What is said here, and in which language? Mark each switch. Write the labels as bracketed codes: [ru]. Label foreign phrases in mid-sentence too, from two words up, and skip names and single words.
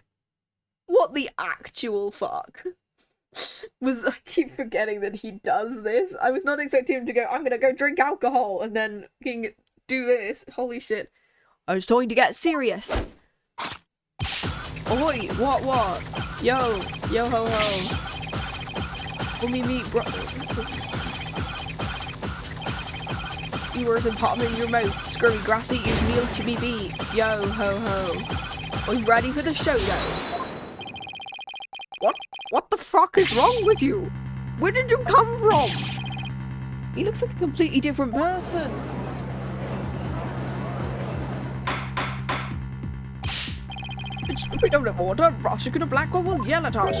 [en] What the actual fuck? I keep forgetting that he does this. I was not expecting him to go, I'm gonna go drink alcohol and then do this. Holy shit. I was trying to get serious. Oi, what? Yo ho ho. When we meet, bro. You were the bottom in your mouth, scurvy grass eaters meal to be beat. Yo ho ho. Are you ready for the showdown? What the fuck is wrong with you? Where did you come from? He looks like a completely different person. If we don't have order, Prosecutor Blackwell will yell at us.